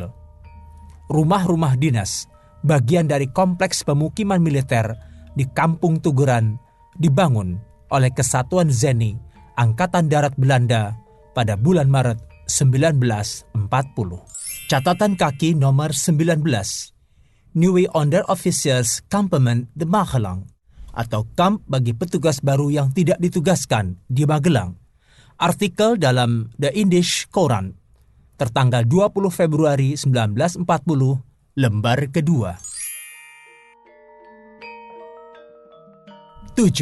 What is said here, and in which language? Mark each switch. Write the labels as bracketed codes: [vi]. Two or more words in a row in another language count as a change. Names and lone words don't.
[id] Rumah-rumah dinas, bagian dari kompleks pemukiman militer di Kampung Tuguran, dibangun oleh Kesatuan Zeni Angkatan Darat Belanda pada bulan Maret 1940. Catatan kaki nomor 19. Nieuwe Onderofficierskampement de Magelang, atau kamp bagi petugas baru yang tidak ditugaskan di Magelang. Artikel dalam The Indisch Courant tertanggal 20 Februari 1940, lembar kedua. 7.